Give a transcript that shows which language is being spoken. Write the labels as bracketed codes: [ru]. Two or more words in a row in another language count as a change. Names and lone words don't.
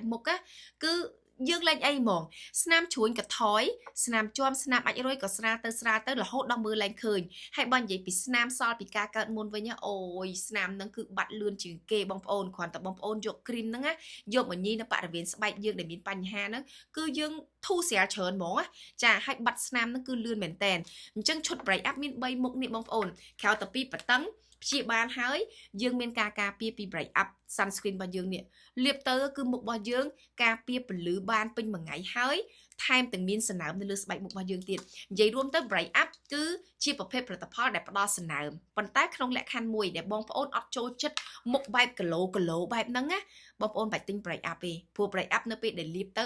[km] មុខគឺយើងលែងអីហ្មងស្នាមជ្រួញក៏ថយស្នាមជាំស្នាមអាចរុយក៏ស្រាលទៅរហូតដល់មើលឡើងឃើញហើយបើនិយាយពីស្នាមសល់ពីការកើតមុនវិញអូយស្នាមហ្នឹងគឺបាត់លឿនជាងគេបងប្អូនគ្រាន់តែបងប្អូនយកគ្រីមហ្នឹងយកមកញីនៅបរិវេណស្បែកយើងដែលមានបញ្ហាហ្នឹងគឺយើងធូរស្រាលច្រើនហ្មងចាហើយបាត់ស្នាមហ្នឹងគឺលឿនមែនតែនអញ្ចឹងឈុត break up មាន3មុខនេះបងប្អូនក្រៅតែពីបតឹងព្យាបាលហើយយើងមានការការពារពី break up sunscreen របស់យើងនេះលាបទៅគឺមុខរបស់យើងការពារពន្លឺបានពេញមួយថ្ងៃហើយថែមទាំងមានសំណើមនៅលើស្បែកមុខរបស់យើងទៀតនិយាយរួមទៅ Bright Up គឺជាប្រភេទផលិតផលដែលផ្ដល់សំណើមប៉ុន្តែ ក្នុងលក្ខខណ្ឌមួយដែលបងប្អូនអត់ចូលចិត្តមុខបែបគីឡូបែបហ្នឹងណាបងប្អូនបាច់ទិញ Bright Up ទេព្រោះ Bright Up នៅពេលដែលលាបទៅ